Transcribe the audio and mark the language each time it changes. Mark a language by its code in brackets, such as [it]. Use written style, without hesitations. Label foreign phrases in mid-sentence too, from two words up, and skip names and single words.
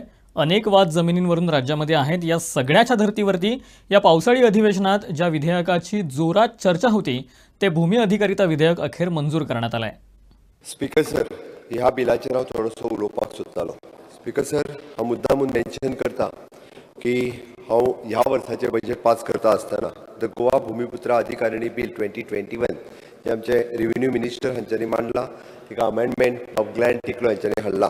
[mr] अनेक वाद जमिनींवरून राज्यामध्ये आहेत. या सगळ्याच्या धर्तीवरती या पावसाळी अधिवेशनात ज्या विधेयकाची जोरात चर्चा होती ते भूमी अधिकारिता विधेयक अखेर मंजूर करण्यात आलंय. [en] Speaker sir, [kok] ह्या बिलाचेर हांव थोडोसो उलोवपाक सोदतालो. [en] Speaker sir, [kok] हांव मुद्दामून मेन्शन करता की हांव ह्या वर्साचें [en] budget pass [kok] करता आसतना द गोवा भूमिपुत्रा अधिकारिणी बिल 2021 जे आमचे [en] revenue minister [kok] हांच्यांनी मांडला, तिका [en] amendment of [kok] ग्लॅन टिकलो हांच्यांनी हाडला.